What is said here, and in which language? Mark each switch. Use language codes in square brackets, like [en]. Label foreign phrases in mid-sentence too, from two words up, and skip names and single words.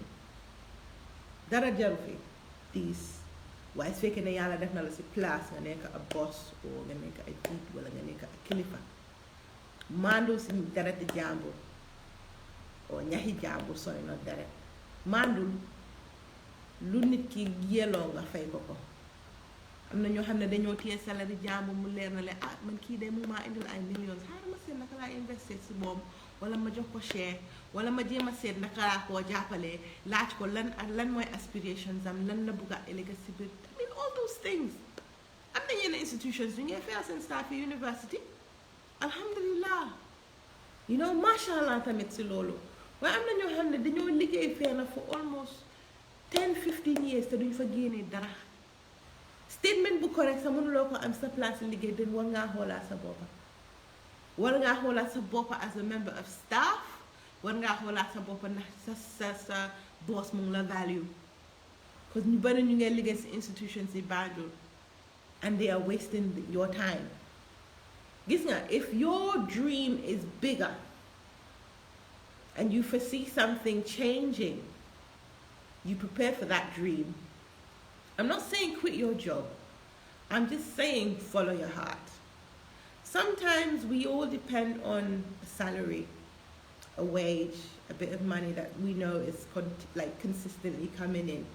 [wo] Dara jaru fi diis waaye su fekkee ne yàlla def na la si place nga nekk a boss o nga nekk a jiit wala nga nekk a kilifa maandu si dereti jàmbur o ñaxi jàmbur sooy na deret maandul lu nit ki yelloo nga fay ko. Am na ñoo xam ne dañoo téye salari jàmbur mu leer na leen man kii de mu maa indil ay millions xaaral ma seet naka laa investir si moom wala ma jox ko share wala ma jéem a seet naka laa koo jàppalee laaj ko lan mooy aspirations am lan la bugg a ëllëg si biir [en] I mean all those things. [wo] Am na yenn institutions yu ngay fayal seen staff yi university alhamdulillah [en] you know [ar] masha Allah [wo] tamit si loolu waaye am na ñoo xam ne dañoo liggéey feena [en] for almost 10-15 years [wo] te duñ fa génnee dara. Statement bu correct sa mënuloo ko am sa place liggéey den war ngaa xoolaat sa boppa war ngaa xoolaat sa boppa [en] as a member of staff [wo] war ngaa xoolaat sa boppa ndax sa boss mu ngi la value because ñu bari ñu ngeen liggéey si institutions yi Banjul [en] and they are wasting your time. [wo] Gis nga [en] if your dream is bigger and you foresee something changing you prepare for that dream I'm not saying quit your job. I'm just saying follow your heart. Sometimes we all depend on a salary, a wage, a bit of money that we know is consistently coming in.